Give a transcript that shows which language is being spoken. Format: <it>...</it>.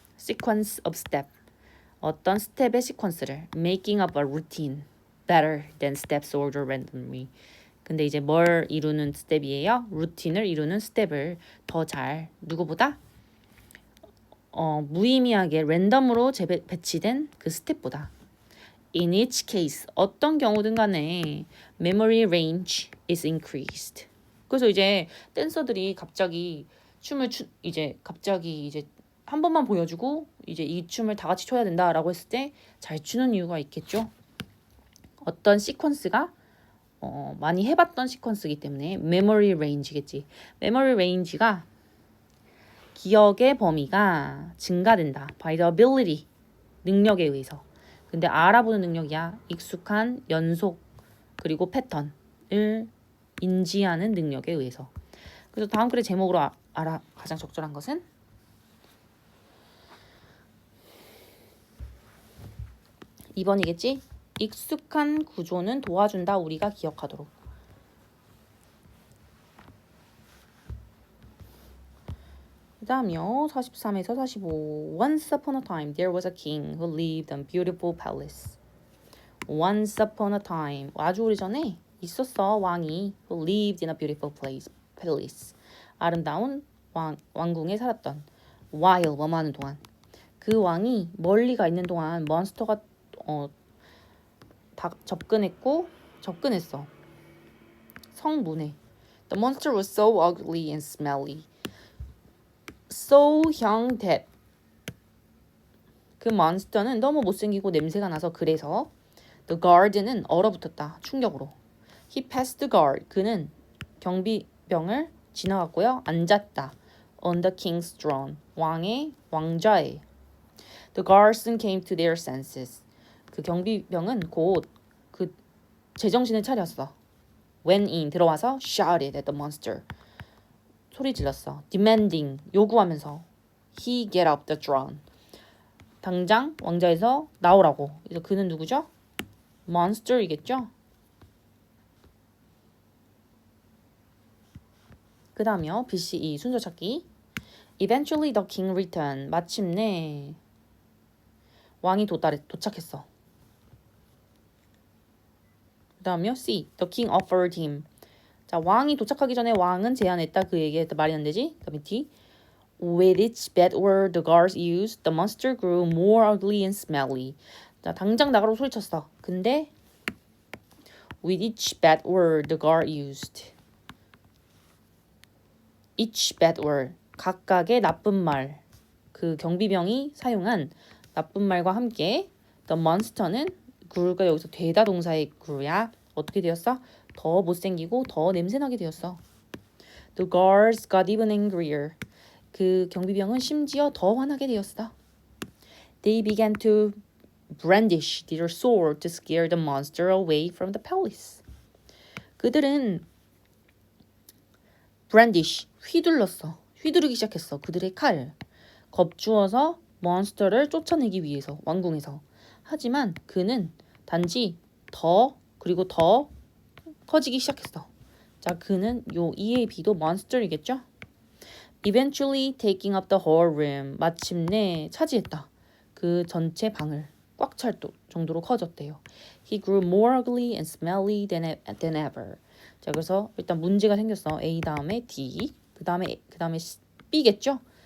<en>sequence of step,</en> <ko>어떤 스텝의 시퀀스를</ko> <en>making up a routine better than steps ordered randomly.</en> <ko>근데 이제 뭘 이루는 스텝이에요? 루틴을 이루는 스텝을 더 잘 누구보다? 무의미하게 랜덤으로 배치된 그 스텝보다.</ko> <en>In each case,</en> <ko>어떤 경우든 간에</ko> <en>memory range is increased.</en> <ko>그래서 이제 댄서들이 갑자기 갑자기 한 번만 보여주고 이제 이 춤을 다 같이 춰야 된다라고 했을 때 잘 추는 이유가 있겠죠. 어떤 시퀀스가 많이 해봤던 시퀀스이기 때문에 memory range겠지. memory range가 기억의 범위가 증가된다.</ko> <en>by the ability,</en> <ko>능력에 의해서. 근데 알아보는 능력이야. 익숙한 연속 그리고 패턴을 인지하는 능력에 의해서. 그래서 다음 글의 제목으로 가장 적절한 것은 2번이겠지? 익숙한 구조는 도와준다. 우리가 기억하도록. 그 다음이요. 43에서 45.</ko> <en>Once upon a time there was a king who lived in a beautiful palace. Once upon a time.</en> <ko>아주 오래전에 있었어. 왕이</ko> <en>who lived in a beautiful palace.</en> <ko>아름다운 왕궁에 살았던. while 뭐하는 동안. 그 왕이 멀리 가 있는 동안 몬스터가 다 접근했어. 성문에.</ko> <en>The monster was so ugly and smelly. so young that</en> <ko>그 몬스터는 너무 못생기고 냄새가 나서 그래서 the guard는 얼어붙었다. 충격으로.</ko> <en>He passed the guard.</en> <ko>그는 경비병을 지나갔고요. 앉았다.</ko> <en>On the king's throne.</en> <ko>왕좌에.</ko> <en>The guards soon came to their senses.</en> <ko>그 경비병은 곧 그 제정신을 차렸어.</ko> <en>Went in.</en> <ko>들어와서</ko> <en>shouted at the monster.</en> <ko>소리 질렀어. Demanding. 요구하면서</ko> <en>he get up the throne.</en> <ko>당장 왕좌에서 나오라고. 그래서 그는 누구죠? monster이겠죠? 그 다음이요. BCE 순서 찾기.</ko> <en>Eventually the king returned.</en> <ko>마침내 왕이 도착했어. 그 다음이요.</ko> <en>C. The king offered him.</en> <ko>자, 왕이 도착하기 전에 왕은 제안했다. 그 얘기했다. 말이 안 되지? 그 다음에 D.</ko> <en>With each bad word the guards used, the monster grew more ugly and smelly.</en> <ko>자, 당장 나가라고 소리쳤어. 근데</ko> <en>with each bad word the guard used. each bad word.</en> <ko>각각의 나쁜 말. 그 경비병이 사용한 나쁜 말과 함께 the monster는 grew가 여기서 되다 동사의 grew야. 어떻게 되었어? 더 못생기고 더 냄새나게 되었어.</ko> <en>The guards got even angrier.</en> <ko>그 경비병은 심지어 더 화나게 되었어.</ko> <en>They began to brandish their sword to scare the monster away from the palace.</en> <ko>그들은 brandish, 휘둘렀어. 휘두르기 시작했어. 그들의 칼. 겁주어서 몬스터를 쫓아내기 위해서 왕궁에서. 하지만 그는 단지 더 그리고 더 커지기 시작했어. 자, 그는 요 E의 B도 monster이겠죠?</ko> <en>Eventually taking up the whole room.</en> <ko>마침내 차지했다. 그 전체 방을 꽉 찰 정도로 커졌대요.</ko> <en>He grew more ugly and smelly than ever.</en> <ko>자, 그래서 일단 문제가 생겼어. A 다음에 D, 그 다음에 B겠죠?</ko>